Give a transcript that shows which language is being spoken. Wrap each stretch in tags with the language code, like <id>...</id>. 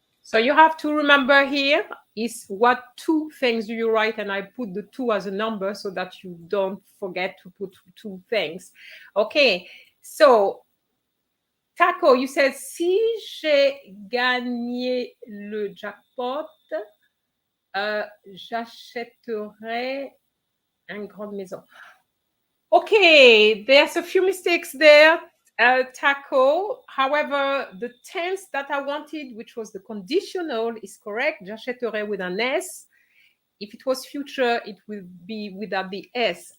<en>So you have to remember here is what two things do you write, and I put the two as a number so that you don't forget to put two things. Okay, so Taco, you said</en> <fr>si j'ai gagné le jackpot, j'achèterai une grande maison.</fr> <en>Okay, there's a few mistakes there. Taco. However, the tense that I wanted, which was the conditional, is correct. J'achèterai with an S. If it was future, it will be without the S.</en>